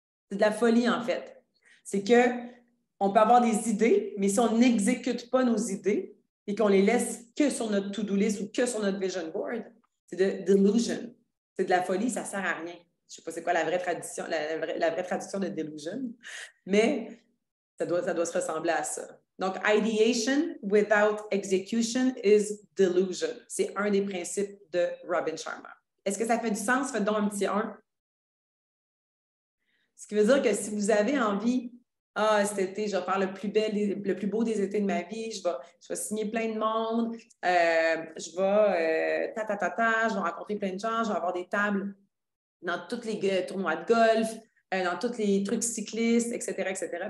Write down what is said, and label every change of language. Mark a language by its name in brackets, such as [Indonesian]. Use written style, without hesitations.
[French] C'est de la folie, en fait. C'est qu'on peut avoir des idées, mais si on n'exécute pas nos idées et qu'on les laisse que sur notre to-do list ou que sur notre vision board, c'est de delusion. C'est de la folie, ça ne sert à rien. Je ne sais pas c'est quoi la vraie traduction, la vraie traduction de delusion, mais ça doit se ressembler à ça. [English] Donc, ideation without execution is delusion. [French] C'est un des principes de Robin Sharma. Est-ce que ça fait du sens? Faites donc un petit 1. Ce qui veut dire que si vous avez envie, cet été, je vais faire le plus beau des étés de ma vie, je vais signer plein de monde, je vais je vais rencontrer plein de gens, je vais avoir des tables dans tous les tournois de golf, dans tous les trucs cyclistes, etc., etc.